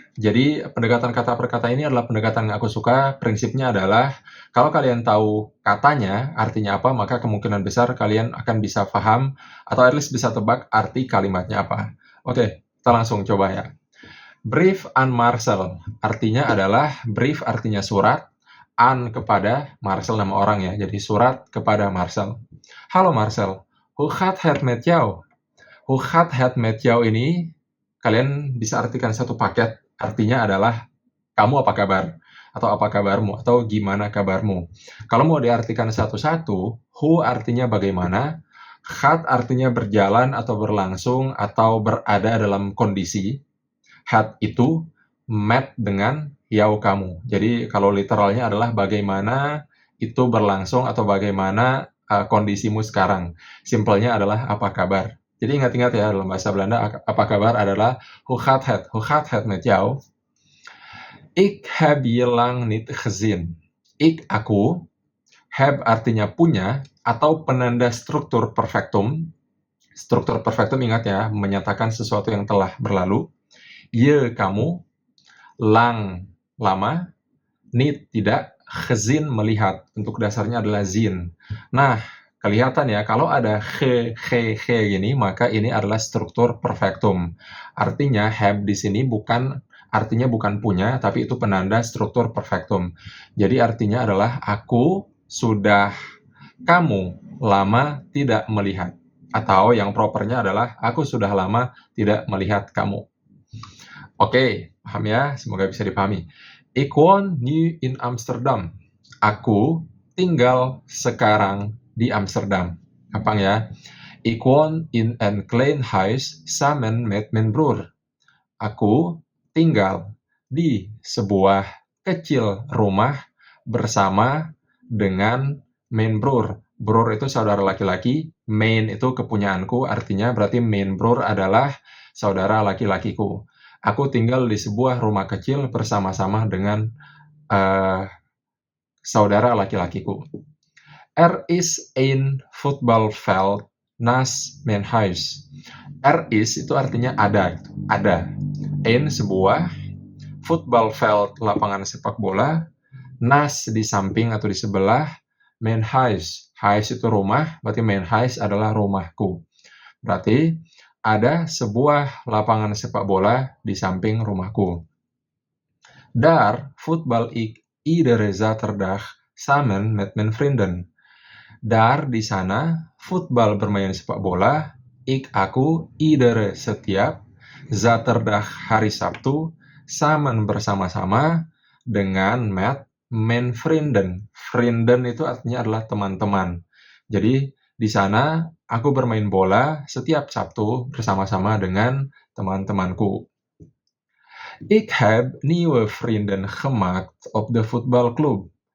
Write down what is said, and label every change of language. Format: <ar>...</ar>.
<id>Jadi pendekatan kata per kata ini adalah pendekatan yang aku suka. Prinsipnya adalah kalau kalian tahu katanya artinya apa, maka kemungkinan besar kalian akan bisa paham atau</id> <en>at least</en> <id>bisa tebak arti kalimatnya apa. Oke, kita langsung coba ya.</id> <nl>Brief aan Marcel,</nl> <id>artinya adalah brief artinya surat, aan kepada, Marcel nama orang ya, jadi surat kepada Marcel.</id> <nl>Halo Marcel, hoe gaat het met jou? Hoe gaat het met jou</nl> <id>ini, kalian bisa artikan satu paket, artinya adalah kamu apa kabar? Atau apa kabarmu? Atau gimana kabarmu? Kalau mau diartikan satu-satu, who artinya bagaimana, gaat artinya berjalan atau berlangsung atau berada dalam kondisi, had itu met dengan yau kamu. Jadi kalau literalnya adalah bagaimana itu berlangsung atau bagaimana kondisimu sekarang. Simpelnya adalah apa kabar. Jadi ingat-ingat ya, dalam bahasa Belanda apa kabar adalah</id> <nl>hoe gaat het? Hoe gaat het met jou? Ik heb je lang niet gezien.</nl> <id>Ik, aku, heb artinya punya atau penanda struktur perfektum. Struktur perfektum ingat ya, menyatakan sesuatu yang telah berlalu. Je, kamu, lang, lama, niet, tidak, gezien, melihat. Bentuk dasarnya adalah zin. Nah, kelihatan ya, kalau ada ge gini, maka ini adalah struktur perfektum. Artinya, have di sini artinya bukan punya, tapi itu penanda struktur perfektum. Jadi artinya adalah aku sudah kamu lama tidak melihat. Atau yang propernya adalah aku sudah lama tidak melihat kamu. Oke, paham ya? Semoga bisa dipahami.</id> <nl>Ik woon nu in Amsterdam.</nl> <id>Aku tinggal sekarang di Amsterdam. Gampang ya?</id> <nl>Ik woon in een klein huis samen met mijn broer.</nl> <id>Aku tinggal di sebuah kecil rumah bersama dengan</id> <nl>mijn broer.</nl> <id>Broer itu saudara laki-laki, mijn itu kepunyaanku, artinya berarti</id> <nl>mijn broer</nl> <id>adalah saudara laki-lakiku. Aku tinggal di sebuah rumah kecil bersama-sama dengan saudara laki-lakiku.</id> <nl>Er is een voetbalveld naast mijn huis.</nl> <id>Er is itu artinya ada, ada. Een sebuah, voetbalveld lapangan sepak bola, naast di samping atau di sebelah,</id> <nl>mijn huis.</nl> <id>Huis itu rumah, berarti</id> <nl>mijn huis</nl> <id>adalah rumahku. Berarti ada sebuah lapangan sepak bola di samping rumahku.</id> <nl>Daar voetbal ik iedere zaterdag samen met mijn vrienden.</nl> <id>Daar di sana voetbal bermain sepak bola, aku iedere setiap, zaterdag hari Sabtu, samen bersama-sama dengan</id> <nl>met mijn vrienden.</nl> <id>Vrienden itu artinya adalah teman-teman. Jadi di sana aku bermain bola setiap Sabtu bersama-sama dengan teman-temanku.</id> <nl>Ik heb nieuwe vrienden gemaakt op de voetbalclub.</nl>